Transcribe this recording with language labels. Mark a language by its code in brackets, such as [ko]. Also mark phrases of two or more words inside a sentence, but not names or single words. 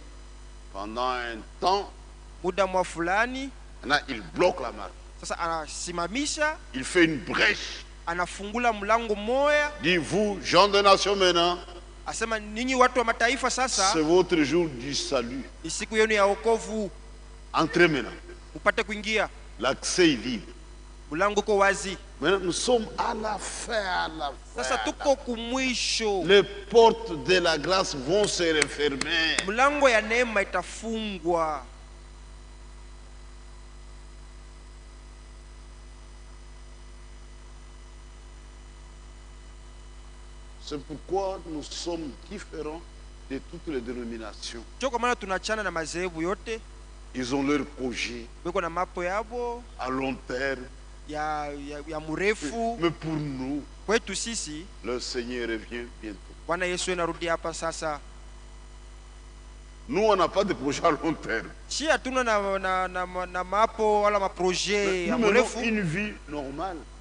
[fr] Pendant un temps. [sw] Muda mwa fulani. [fr] Maintenant il bloque la marche. [sw] Sasa anasimamisha. [fr] Il fait une brèche. [sw] Anafungula mlango moya. [fr] Dit vous, gens de nation maintenant. [sw] Asema ninyi watu wa mataifa sasa. [fr] C'est votre jour du salut. [sw] Ni siku yenu ya wokovu. [fr] Entrez maintenant. [sw] Upate kuingia. [fr] L'accès est libre. [sw] Mlango uko wazi. [fr] Maintenant nous sommes à la fin, [sw] Sasa tuko kumwisho. [fr] Les portes de la grâce vont se refermer. [sw] Mlango ya neema itafungwa. [fr] C'est pourquoi nous sommes différents de toutes les dénominations. [sw] Kwa maana tunachana na madhehebu yote. [fr] Ils ont leur projet à long terme. Mais pour nous, le Seigneur revient bientôt. Nous, on n'a pas de projet à long terme. Nous menons une vie normale.